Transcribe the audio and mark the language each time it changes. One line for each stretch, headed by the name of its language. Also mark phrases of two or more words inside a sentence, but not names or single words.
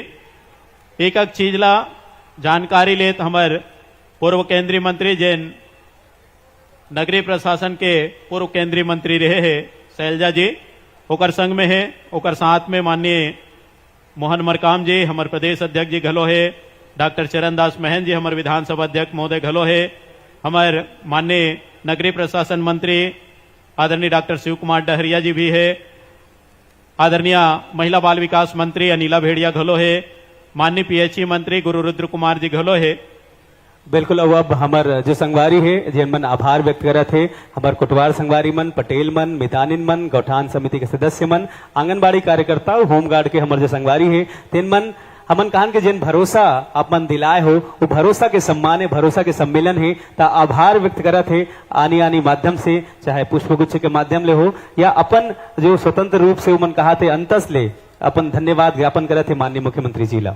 Chhattisgarhi: एक एक चीज ला जानकारी लेत हमार पूर्व केंद्रीय मंत्री जैन नगरीय प्रशासन के पूर्व केंद्रीय मंत्री रहे हैं शैलजा जी, ओकर संग में है, ओकर साथ में माननीय मोहन मरकाम जी हमार प्रदेश अध्यक्ष जी घलो है, डॉक्टर चरणदास महन जी हमारे विधानसभा अध्यक्ष महोदय घलो है, हमारे माननीय नगरीय प्रशासन मंत्री आदरणीय डॉक्टर शिव कुमार डहरिया जी भी है, आदरणीय महिला बाल विकास मंत्री अनिला भेड़िया घलो है, माननीय पीएचई मंत्री गुरु रुद्र कुमार जी घलो है। बिल्कुल अब हमार जो संगवारी है जिन मन आभार व्यक्त करत है, हमार कोटवार संगवारी मन, पटेल मन, मितानिन मन, गौठान समिति के सदस्य मन, आंगनबाड़ी कार्यकर्ता, होमगार्ड के हमार जो संगवारी है तेन मन हमन कहान के जिन भरोसा आप मन दिलाए हो वो भरोसा के सम्मान है, भरोसा के सम्मेलन है, ता आभार व्यक्त करत है आनी आनी माध्यम से, चाहे पुष्पगुच्छ के माध्यम ले हो या अपन जो स्वतंत्र रूप से उमन कहा थे अंतस ले अपन धन्यवाद ज्ञापन करत है माननीय मुख्यमंत्री जी ला।